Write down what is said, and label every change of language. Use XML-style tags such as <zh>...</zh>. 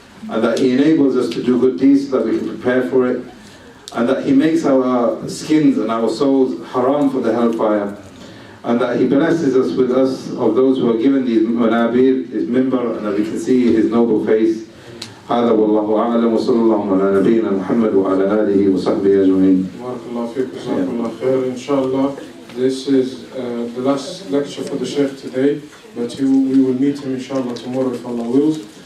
<en>And that He enables us to do good deeds so that we can prepare for it. And that He makes our skins and our souls haram for the hellfire. And that He blesses us with of those who are given these manabir, His mimbar, and that we can see His noble face.</en> <ar>هذا والله أعلم وصلى الله على نبينا محمد وعلى آله وصحبه أجمعين. Barakallahu feek, jazakallah khair.</ar> <en>Inshallah, this is the last lecture for the Shaykh today, but we will meet him inshallah tomorrow if Allah wills.</en>